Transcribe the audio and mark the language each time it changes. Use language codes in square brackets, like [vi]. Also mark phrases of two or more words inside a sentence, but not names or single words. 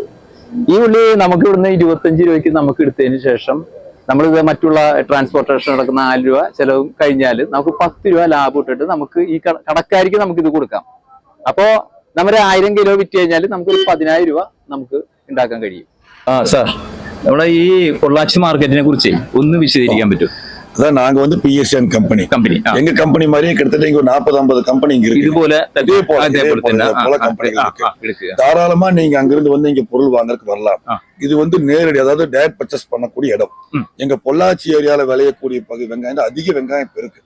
[ml] ഈ ഉള്ളി നമുക്ക് ഇവിടുന്ന് 25 രൂപയ്ക്ക് നമുക്ക് എടുത്തതിന് ശേഷം നമ്മളിത് മറ്റുള്ള ട്രാൻസ്പോർട്ടേഷൻ നടക്കുന്ന 4 രൂപ ചെലവും കഴിഞ്ഞാൽ നമുക്ക് 10 രൂപ ലാഭം ഇട്ടിട്ട് നമുക്ക് ഈ കടക്കാർക്ക് നമുക്ക് ഇത് കൊടുക്കാം. അപ്പോ നമ്മുടെ 1000 കിലോ വിറ്റ് കഴിഞ്ഞാൽ നമുക്കൊരു 10,000 രൂപ നമുക്ക് ഉണ്ടാക്കാൻ കഴിയും. സാർ, നമ്മുടെ ഈ പൊള്ളാച്ചി മാർക്കറ്റിനെ കുറിച്ച് ഒന്ന് വിശദീകരിക്കാൻ പറ്റും? [ta] அதான் நாங்க வந்து PSA and company. எங்க கம்பெனி மாதிரியே கிட்டத்தட்ட இங்க ஒரு 40-50 கம்பெனி இங்க இருக்கு. இதே போல கம்பெனிகள் இருக்கு. தாராளமா நீங்க அங்கிருந்து வந்து இங்க பொருள் வாங்கறதுக்கு வரலாம். இது வந்து நேரடி, அதாவது [en] direct purchase [ta] பண்ணக்கூடிய இடம். எங்க பொள்ளாச்சி ஏரியால விளையக்கூடிய வெங்காயம் அதிக வெங்காயம் இருக்கு.